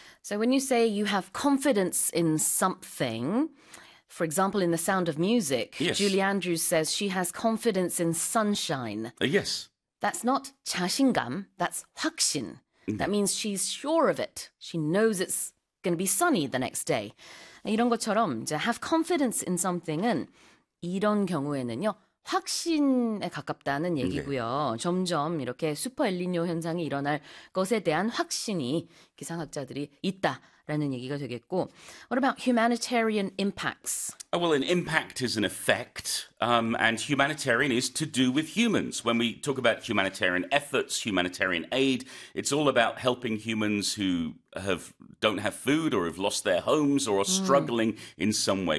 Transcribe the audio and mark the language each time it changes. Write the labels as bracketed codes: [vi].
[en] So when you say you have confidence in something, for example, in The Sound of Music, yes. Julie Andrews says she has confidence in sunshine. Yes. That's not 자신감, that's 확신. Mm-hmm. That means she's sure of it. She knows it's going to be sunny the next day. [ko] 이런 것처럼 이제 [en] have confidence in something [ko] 은 이런 경우에는요. 확신에 가깝다는 얘기고요. 네. 점점 이렇게 슈퍼 엘니뇨 현상이 일어날 것에 대한 확신이 기상학자들이 있다라는 얘기가 되겠고. [en] What about humanitarian impacts? Oh, well, an impact is an effect, and humanitarian is to do with humans. When we talk about humanitarian efforts, humanitarian aid, it's all about helping humans who don't have food or have lost their homes or are struggling in some way.